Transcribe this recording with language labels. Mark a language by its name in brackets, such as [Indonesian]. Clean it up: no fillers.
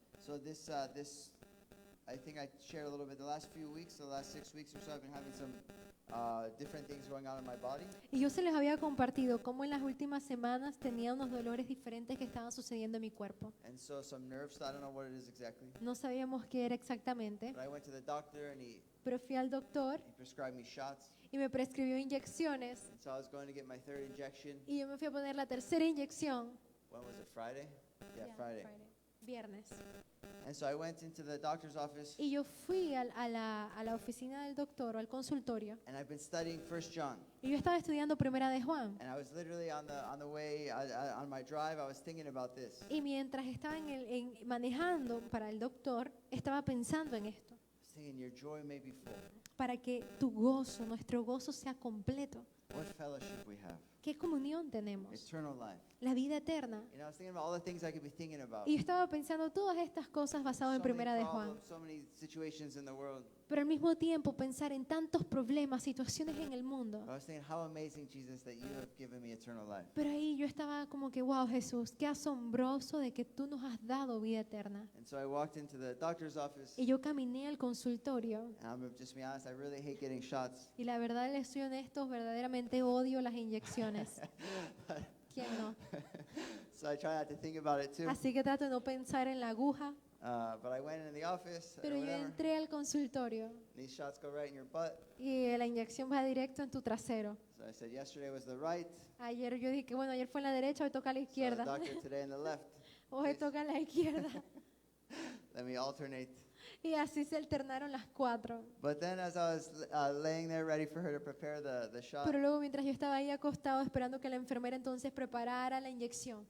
[English] So this, I think I shared a little bit the last few weeks, the last 6 weeks or so, I've been having some different things going on in my body. [Spanish] Y yo se les había compartido cómo en las últimas semanas tenía unos dolores diferentes que estaban sucediendo en mi cuerpo. [English] And so some nerves, I don't know what it is exactly. [Spanish] No sabíamos qué era exactamente, [English] But I went to the doctor and [Spanish] pero fui al doctor [English] he prescribed me shots. [Spanish] y me prescribió inyecciones. [English] And so I was going to get my third injection. [Spanish] Y yo me fui a poner la tercera inyección. [English] When was it, Friday? Yeah, [Spanish] Ya, [English] Friday. [Spanish] Viernes. [English] And so I went into the doctor's office [Spanish] Y yo fui a la oficina del doctor o al consultorio. [English] and I've been studying 1 John. [Spanish] Y yo estaba estudiando Primera de Juan. [English] And I was literally on the way, on my drive, I was thinking about this. [Spanish] Y mientras estaba manejando para el doctor, estaba pensando en esto. [English] I was thinking, your joy may be full. [Spanish] para que tu gozo, nuestro gozo sea completo. [English] What fellowship we have. [Spanish] ¿Qué comunión tenemos? [English] Eternal life. [Spanish] La vida eterna. [English] You know, I was thinking about all the things I could be thinking about. [Spanish] Y yo estaba pensando todas estas cosas basado en Primera de Juan. [English] So many situations in the world. [Spanish] Pero al mismo tiempo pensar en tantos problemas, situaciones en el mundo. [English] I was thinking, how amazing, Jesus, that you have given me eternal life. [Spanish] Pero ahí yo estaba como que, wow, Jesús, qué asombroso de que tú nos has dado vida eterna. [English] And so I walked into the doctor's office. [Spanish] Y yo caminé al consultorio. [English] And I'm just be honest, I really hate getting shots. [Spanish] Y la verdad, les soy honesto, verdaderamente odio las inyecciones. ¿Quién no? [English] So I try not to think about it too. [Spanish] Así que trato de no pensar en la aguja. [English] But I went in the office or [Spanish] Pero yo [English] whatever. [Spanish] entré al consultorio [English] These shots go right in your butt. [Spanish] y la inyección va directo en tu trasero. [English] So I said, yesterday was the right. [Spanish] Ayer yo dije que bueno, ayer fue en la derecha, hoy toca a la [English] So the [Spanish] izquierda. [English] doctor today in the left. [Spanish] Hoy toca a la izquierda. [English] Let me alternate. [Spanish] Y así se alternaron las 4. [English] But then as I was laying there ready for her to prepare the shot, [Spanish] Pero luego mientras yo estaba ahí acostado esperando que la enfermera entonces preparara la inyección,